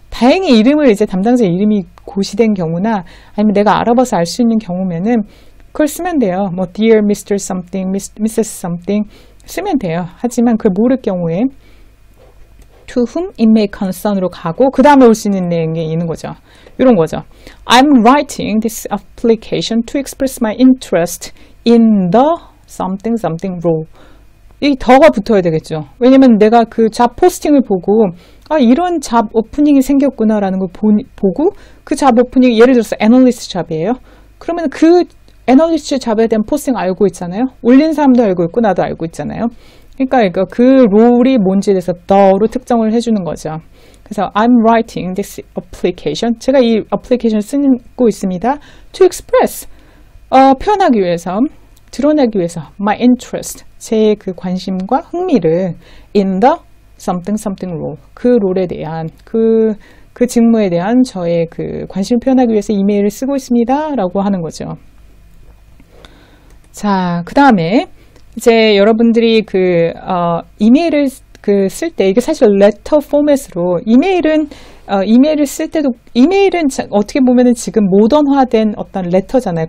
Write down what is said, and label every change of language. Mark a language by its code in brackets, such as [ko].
[ko] 다행히 이름을 이제 담당자 이름이 고시된 경우나 아니면 내가 알아봐서 알 수 있는 경우면은 그걸 쓰면 돼요. 뭐 dear Mr. something, Mrs. something 쓰면 돼요. 하지만 그걸 모를 경우에 to whom it may concern으로 가고 그 다음에 올 수 있는 내용이 있는 거죠. 이런 거죠. [en] I'm writing this application to express my interest in the something something role. [ko] 이 더가 붙어야 되겠죠. 왜냐면 내가 그 잡 포스팅을 보고 이런 잡 오프닝이 생겼구나라는 걸 보고 그 잡 오프닝 예를 들어서 애널리스트 잡이에요. 그러면 그 애널리스트 잡에 대한 포스팅 알고 있잖아요. 올린 사람도 알고 있고 나도 알고 있잖아요. 그러니까 그 롤이 뭔지에 대해서 the로 특정을 해주는 거죠. [en] 그래서 I'm writing this application. [ko] 제가 이 application을 쓰고 있습니다. [en] To express. [ko] 표현하기 위해서, 드러내기 위해서 my interest. [en] 제 그 관심과 흥미를 in the something something role. [ko] 그 롤에 대한 그 직무에 대한 저의 그 관심을 표현하기 위해서 이메일을 쓰고 있습니다. 라고 하는 거죠. 자, 그 다음에 이제 여러분들이 이메일을 쓸 때 이게 사실 레터 포맷으로 이메일을 쓸 때도 이메일은 어떻게 보면은 지금 모던화된 어떤 레터잖아요.